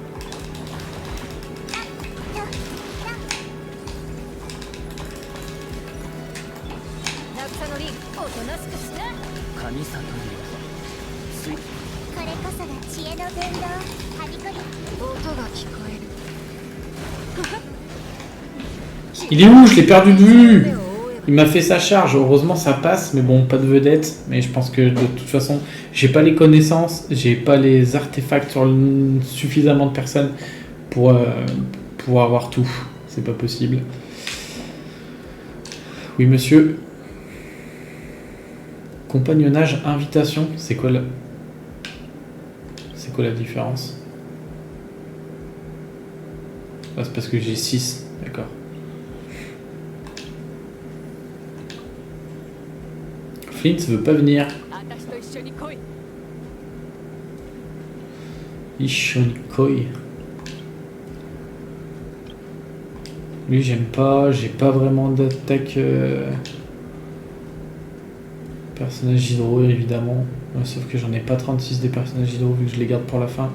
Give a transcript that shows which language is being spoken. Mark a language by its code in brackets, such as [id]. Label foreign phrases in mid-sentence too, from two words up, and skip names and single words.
[ja] 渚のリンおとなしくしな。神里流水これこそが知恵の伝道。はびこり音が聞こえる。 [fr] Il est où? Je l'ai perdu de vue. Il m'a fait sa charge. Heureusement, ça passe, mais bon, pas de vedette. Mais je pense que de toute façon, j'ai pas les connaissances, j'ai pas les artefacts sur suffisamment de personnes pour avoir tout. C'est pas possible. Oui, monsieur. Compagnonnage, invitation. C'est quoi la différence? Ah, c'est parce que j'ai 6. D'accord. Flint veut pas venir. [ja] 私と一緒に来い。一緒に来い. [fr] Lui, j'aime pas. J'ai pas vraiment d'attaque. Personnage hydro, évidemment. Sauf que j'en ai pas 36 des personnages hydro vu que je les garde pour la fin.